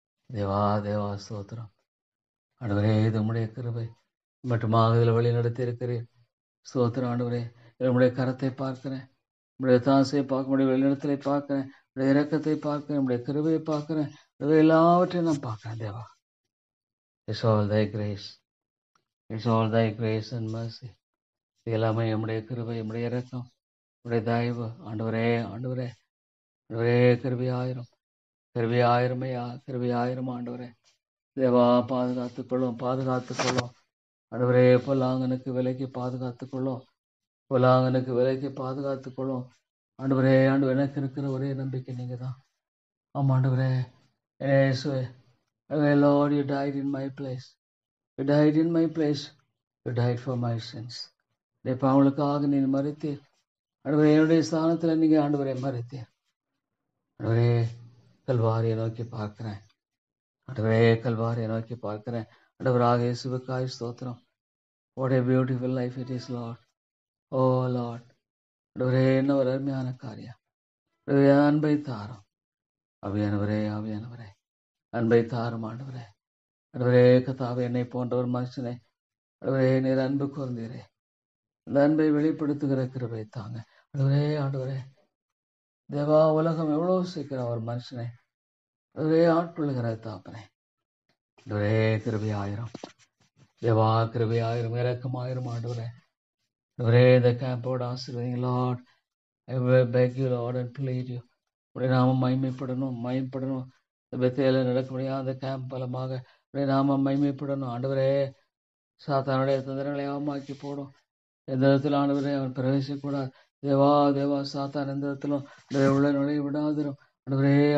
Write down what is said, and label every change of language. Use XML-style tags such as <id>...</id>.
<ta>தேவா தேவா ஸ்தோத்திரம் ஆண்டவரே. இது உம்முடைய கிருபை மட்டுமாக இதில் வழி நடத்தி இருக்கிறேன். ஸ்தோத்திரம் ஆண்டவரே. உம்முடைய கரத்தை பார்க்கிறேன், உம்முடைய தாசையை பார்க்க, உடைய வழிநடத்தலை பார்க்கிறேன், உடைய இரக்கத்தை பார்க்கிறேன், உடைய கிருபையை பார்க்கிறேன். எல்லாவற்றையும் நான் பார்க்கிறேன் தேவா.</ta> <en>It's all thy grace. It's all thy grace and mercy.</en> <ta>இது எல்லாமே நம்முடைய கிருபை, நம்முடைய இரக்கம், நம்முடைய தயவு ஆண்டவரே. ஆண்டவரே ஆண்டவரே கிருபையாயிரம், கிருபையாயிரம் ஐயா, கிருபையாயிரம் ஆண்டவரே. தேவா பாதுகாத்துக்கொள்ளும், பாதுகாத்துக்கொள்ளும் ஆண்டவரே. பொல்லாங்கனுக்கு விலைக்கு பாதுகாத்துக்கொள்ளும், பொல்லாங்கனுக்கு விலைக்கு பாதுகாத்துக்கொள்ளும் ஆண்டவரே. ஆண்டு எனக்கு இருக்கிற ஒரே நம்பிக்கை நீங்க தான். ஆமாம் ஆண்டவரே.</ta> <en>இயேசுவே, Lord, you died in my place. You died in my place. You died for my sins.</en> <ta>பாவங்களுக்காக நீ மரித்தீர் ஆண்டவரே. என்னுடைய ஸ்தானத்தில் நீங்க ஆண்டவரை மரித்தீர் ஆண்டவரே. கல்வாரியை நோக்கி பார்க்கிறேன் ஆண்டவரே, கல்வாரியை நோக்கி பார்க்கிறேன் ஆண்டவராக இயேசுவுக்காய் ஸ்தோத்திரம்.</ta> <en>What a beautiful life it is, Lord. Oh Lord,</en> <ta>ஆண்டவரே என்ன ஒரு அருமையான காரியம். அன்பை தாரும் ஆவியானவரே, ஆவியானவரே அன்பை தாரும் ஆண்டவரே. ஆண்டவரே கத்தாவே, என்னை போன்ற ஒரு மனுஷனை ஆண்டவரே நீர் அன்பு கூர்ந்தீரே. அந்த அன்பை வெளிப்படுத்துகிற கிருபை தாங்க ஆண்டவரே. ஆண்டவரே தேவா, உலகம் எவ்வளவு சீக்கிரம் ஒரு மனுஷனை ஆண்டவரே ஆட்கொள்ளுகிற தாப்பனே. ஆண்டவரே கிருபை ஆயிரம் தேவா, கிருபை ஆயிரம், இரக்கமாயிரம் ஆண்டவரே. ஆண்டவரே இந்த கேம்போட ஆசீர்வதிங்க Lord.</ta> <en>I beg you Lord and plead you.</en> <ta>உடைய நாமம் மகிமைப்படணும், மகிமைப்படணும். பெத்தேல நடக்க முடியாத அந்த கேம்ப் பலமாக உடைய நாமம் மகிமைப்படணும் ஆண்டவரே. சாத்தானுடைய தந்திரங்களை அவமாக்கி போடும். எந்த விதத்தில் ஆண்டவரே அவன் பிரவேசிக்கூடாது. தேவா தேவா, சாத்தான் எந்த விதத்திலும் உள்ள நுழைய விடாதிரும் ஆண்டவரே.</ta>